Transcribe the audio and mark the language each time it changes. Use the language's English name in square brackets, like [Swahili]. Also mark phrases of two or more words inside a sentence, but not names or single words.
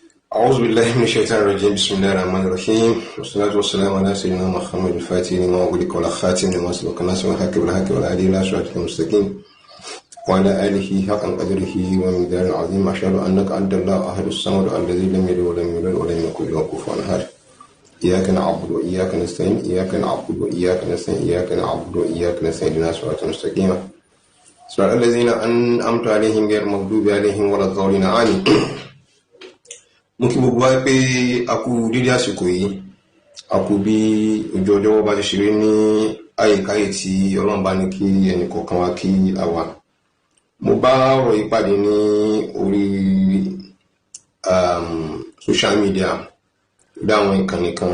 [Arabic] أعوذ بالله من الشيطان الرجيم بسم الله الرحمن الرحيم والصلاة والسلام على سيدنا محمد الفاتح لما أغلق والخاتم لما سبق الناس والحق بالحق والهادي إلى صراطك المستقيم وعلى آله حق قدره ومقداره العظيم أشهد أنك أنت الله أحد الصمد الذي لم يلد ولم يولد ولم يكن له كفوا أحد إياك نعبد وإياك نستعين إياك نعبد وإياك نستعين إياك نعبد وإياك نستعين اهدنا الصراط المستقيم صراط الذين أنعمت عليهم غير المغضوب عليهم ولا الضالين آمين. [Yoruba] Mo kí gbogbo wa pé a kú dédé àsìkò yìí, a kú bí ojú ọjọ́ bá ti ṣeré ní àyíkáyè tí Ọlọ́run bá ní kí ẹnì kọ̀ọ̀kan wa kí a wà. Mo bá ọ̀rọ̀ yìí pàdé ní orí [English] social media [Yoruba] dáwọn ìkànnì kan.